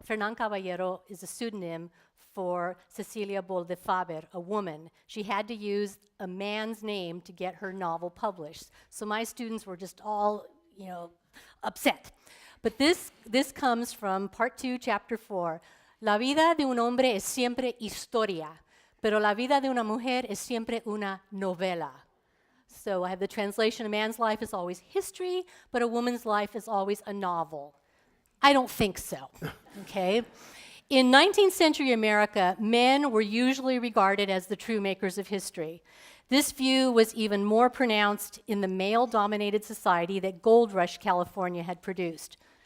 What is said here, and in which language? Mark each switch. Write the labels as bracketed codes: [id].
[en] Fernán Caballero is a pseudonym for Cecilia Bol de Faber, a woman. She had to use a man's name to get her novel published. So my students were just all, upset. But this comes from part 2, chapter 4. [es] La vida de un hombre es siempre historia, pero la vida de una mujer es siempre una novela. [en] So I have the translation, a man's life is always history, but a woman's life is always a novel. I don't think so, okay? In 19th century America, men were usually regarded as the true makers of history. This view was even more pronounced in the male-dominated society that Gold Rush California had produced.